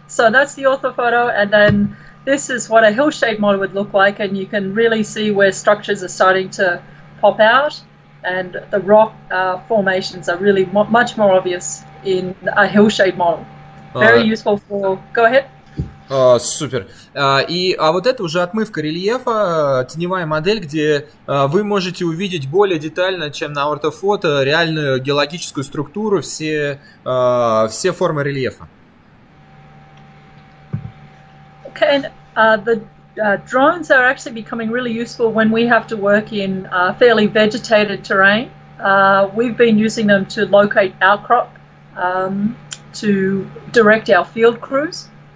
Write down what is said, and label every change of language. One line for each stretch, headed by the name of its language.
English: So that's the orthophoto, and then this is what a hill shape model would look like, and you can really see where structures are starting to pop out, and the rock formations are really much more obvious in a hill shape model. Very useful for... Go ahead.
Russian: Супер. А вот это уже отмывка рельефа, теневая модель, где вы можете увидеть более детально, чем на ортофото, реальную геологическую структуру, все формы рельефа.
English: Okay, and the drones are actually becoming really useful when we have to work in fairly vegetated terrain. We've been using them to locate outcrop, to direct our field crews.